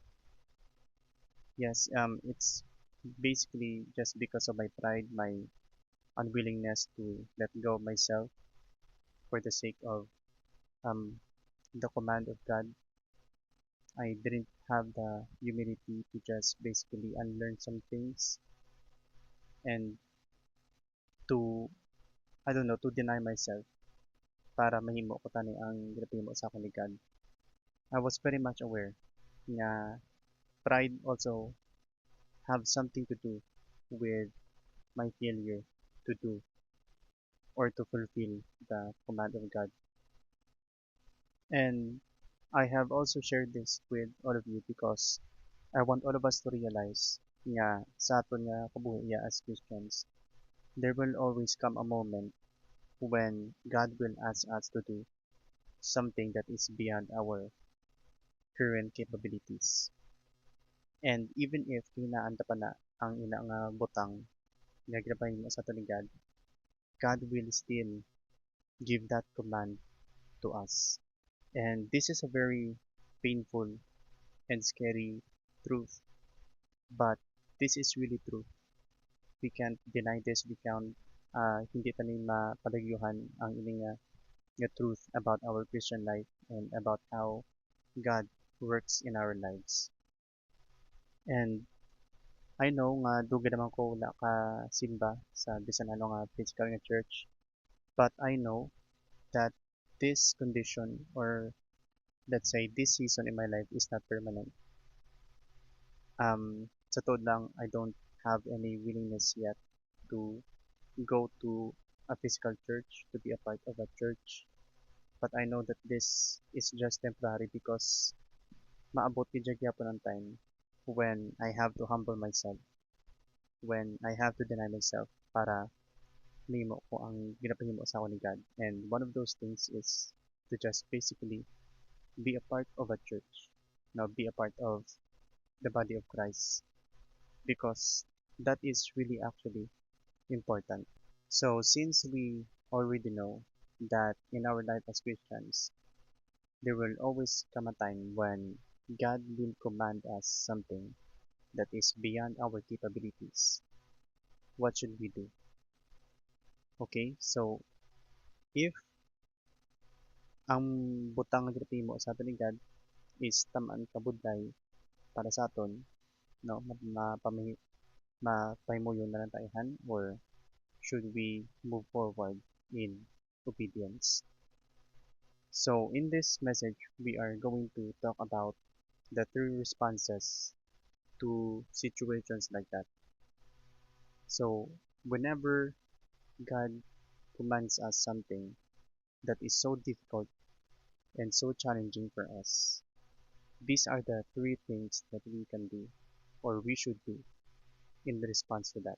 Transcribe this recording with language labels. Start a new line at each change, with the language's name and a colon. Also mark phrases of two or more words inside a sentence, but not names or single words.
English: Yes, it's basically just because of my pride, my unwillingness to let go of myself for the sake of um, the command of God. I didn't have the humility to just basically unlearn some things and to, I don't know, to deny myself
Hiligaynon: para mahimo ko tani ang ginapahimo sa akong ni God.
English: I was very much aware na pride also have something to do with my failure to do or to fulfill the command of God. And I have also shared this with all of you because I want all of us to realize
Hiligaynon: nga sa aton nga kabuhi
English: as Christians, there will always come a moment when God will ask us to do something that is beyond our current capabilities. And even if
Hiligaynon: hinaanta pa na ang ina nga butang nga ginapahimo sa aton ni God,
English: God will still give that command to us. And this is a very painful and scary truth, but this is really true. We can't deny this. We can't
Hiligaynon: hindi pa ni mapalagyuhan ang ining nga
English: truth about our Christian life and about how God works in our lives. And I know
Hiligaynon: nga dugay naman ko wala ka simba sa bisan ano nga physical nga
English: church, but I know that this condition or let's say this season in my life is not permanent.
Filipino: Sa totoo lang,
English: I don't have any willingness yet to go to a physical church, to be a part of a church. But I know that this is just temporary because
Hiligaynon: maabot gid gyapon ang
English: time when I have to humble myself, when I have to deny myself
Hiligaynon: para mahimo ko ang ginapahimo sa ako ni God.
English: And one of those things is to just basically be a part of a church, be a part of the body of Christ because that is really actually important. So since we already know that in our life as Christians, there will always come a time when God will command us something that is beyond our capabilities. What should we do? Okay, so if
Hiligaynon: ang butang nga ginapahimo sa aton ni God is tamaan kabudlay para sa aton, no, mapahimuyon na lang tayhan
English: or should we move forward in obedience? So in this message, we are going to talk about the three responses to situations like that. So whenever God commands us something that is so difficult and so challenging for us, these are the three things that we can do or we should do in response to that.